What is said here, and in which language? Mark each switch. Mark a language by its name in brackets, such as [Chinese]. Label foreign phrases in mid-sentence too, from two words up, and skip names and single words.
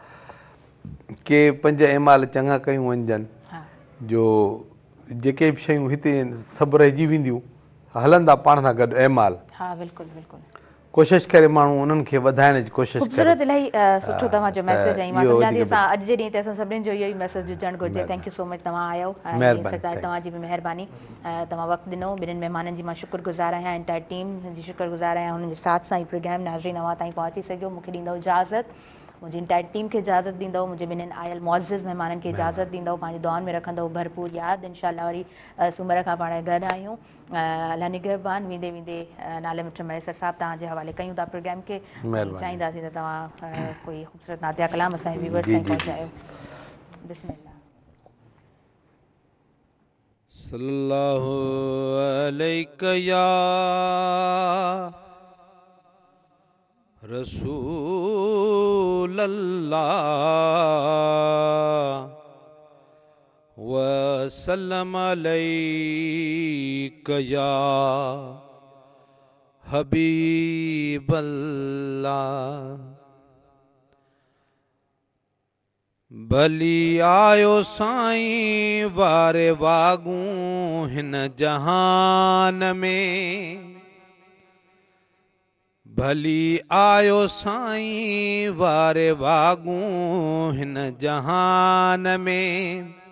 [Sindhi] के 5 एमाल चङा कयूं वञजनि जो जेके बि शयूं हिते सभु रहिजी वेंदियूं, हलंदा पाण सां गॾु एमाल। बिल्कुलु बिल्कुलु कोशिशि करे माण्हू उन्हनि खे वधाइण जी कोशिशि करे। ख़ूबसूरत, इलाही सुठो तव्हांजो मैसेज आहे। मां सम्झां थी असां अॼु जे ॾींहं ते असां सभिनीनि जो इहो ई मैसेज हुजणु घुरिजे। [English] thank you so much, [Sindhi] तव्हां आयो, तव्हांजी बि महिरबानी, तव्हां वक़्तु ॾिनो। ॿिन्हिनि महिमाननि जी मां शुक्रगुज़ार आहियां, [English] entire team [Sindhi] जी शुक्रगुज़ार आहियां, हुननि जे साथ सां ई प्रोग्राम नाज़रीन अवां ताईं पहुची सघियो। मूंखे ॾींदव इजाज़त, मुंहिंजी [English] entire team [Sindhi] खे इजाज़त ॾींदव, मुंहिंजे ॿिन्हिनि आयल मुअज़्ज़िज़ महिमाननि खे इजाज़त ॾींदव, पंहिंजी दुआउनि में रखंदव भरपूर यादि। इंशाअल्लाह वरी सूमर खां पाण गॾु आहियूं। अल्लाह निगहबान। वेंदे वेंदे नाले मिठ मैसर साहब तव्हांजे हवाले कयूं था प्रोग्राम खे, चाहींदासीं त तव्हां कोई ख़ूबसूरत नातिया कलाम असांजे व्यूअर्स ताईं पहुचायो। बिस्मिल्लाह। [Arabic] صلى الله عليك يا رسول الله وسلم عليك يا حبيب الله. [Sindhi] भली आयो साईं वारे वागूं हिन जहान में, भली आयो साईं वारे वागूं हिन जहान में।